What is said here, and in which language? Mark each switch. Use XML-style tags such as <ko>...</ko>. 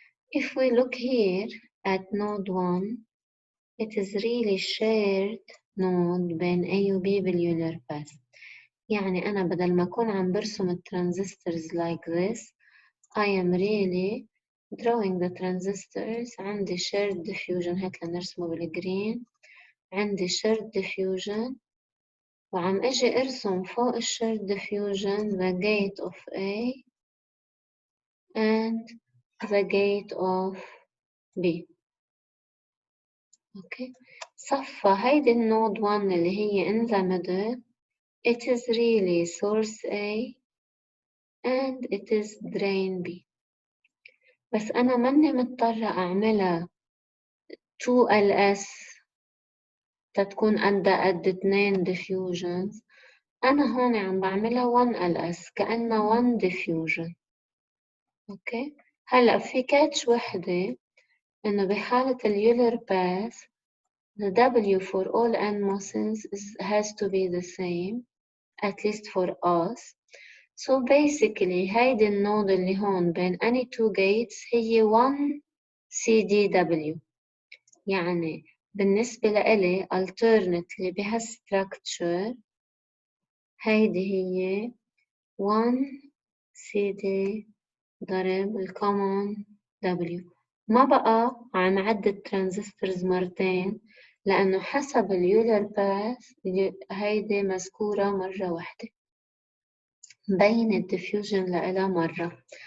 <en>If we look here at node 1, it is really shared node</en> <ar>بين A و B باليولر باث. يعني أنا بدل ما أكون عم برسم الترانزستورز</ar> <en>like this, I am really drawing the transistors.</en> <ar>عندي shared diffusion هيك لنرسمه بالجرين.</ar> <en>عندي shared diffusion</en> <ar>وعم أجي أرسم فوق</ar> <en>shared diffusion the gate of A and the gate of B.</en> <ar>اوكي صفى هيدي النود 1 اللي هي</ar> <en>in the middle, it is really source A and it is drain B.</en> <ar>بس أنا ماني مضطرة أعملها 2LS تتكون قد 2 diffusions. أنا هون عم بعملها 1LS كأنها 1 diffusion. اوكي هلا في كاتش وحدة إنه بحالة اليولر باث</ar> <en>the W for all NMOSes has to be the same, at least for us.</en> <ar>So basically هيدي النود اللي هون بين</ar> <en>any two gates</en> <ar>هي 1 CDW. يعني بالنسبة لإلي alternately بهالstructure هيدي هي 1 CD ضرب الcommon W. ما بقى عم عد الترانزستورز مرتين لأنه حسب اليولر باث هيدي مذكورة مرة واحدة مبين الديفيوجن لإلها مرة.</ar>